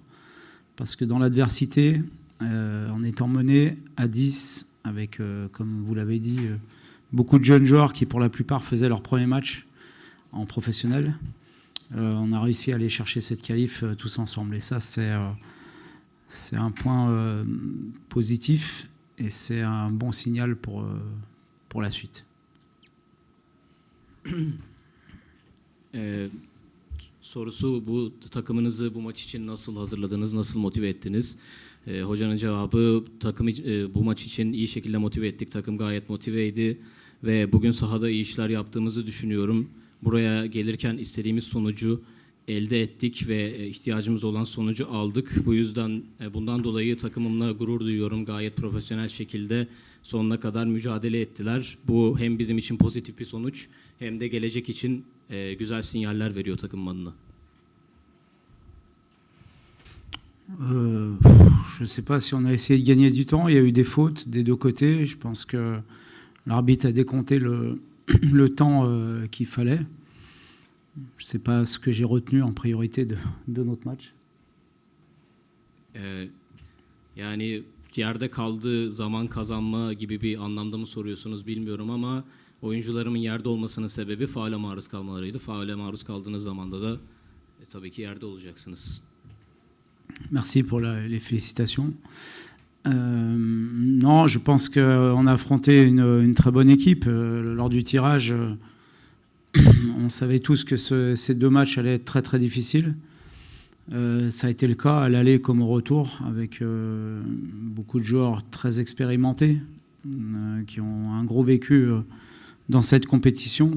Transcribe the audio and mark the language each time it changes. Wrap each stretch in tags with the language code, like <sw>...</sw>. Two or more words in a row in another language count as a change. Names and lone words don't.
<fr>Parce que dans l'adversité, en étant mené à 10, avec, comme vous l'avez dit, beaucoup de jeunes joueurs qui, pour la plupart, faisaient leur premier match en professionnel, on a réussi à aller chercher cette qualif tous ensemble. Et ça, c'est un point positif et c'est un bon signal pour la suite.</fr> <tr>Sorusu bu takımınızı bu maç için nasıl hazırladınız, nasıl motive ettiniz? Hocanın cevabı takımı bu maç için iyi şekilde motive ettik. Takım gayet motiveydi ve bugün sahada iyi işler yaptığımızı düşünüyorum. Buraya gelirken istediğimiz sonucu elde ettik ve ihtiyacımız olan sonucu aldık. Bu yüzden bundan dolayı takımımla gurur duyuyorum. Gayet profesyonel şekilde sonuna kadar mücadele ettiler. Bu hem bizim için pozitif bir sonuç hem de gelecek için güzel sinyaller veriyor takımın adına.</tr> <fr>Je ne sais pas si on a essayé de gagner du temps. Il y a eu des fautes des deux côtés. Je pense que l'arbitre a décompté le temps qu'il fallait. Je ne sais pas ce que j'ai retenu en priorité de notre match.</fr> <tr>Yani yerde kaldığı zaman kazanma gibi bir anlamda mı soruyorsunuz bilmiyorum ama oyuncularımın yerde olmasının sebebi faule maruz kalmalarıydı. Faule maruz kaldığınız zamanda da tabii ki yerde olacaksınız.</tr> <fr>Merci pour les félicitations. Non, je pense qu'on a affronté une très bonne équipe. Lors du tirage, on savait tous que ces deux matchs allaient être très très difficiles. Ça a été le cas à l'aller comme au retour, avec beaucoup de joueurs très expérimentés qui ont un gros vécu dans cette compétition.</fr>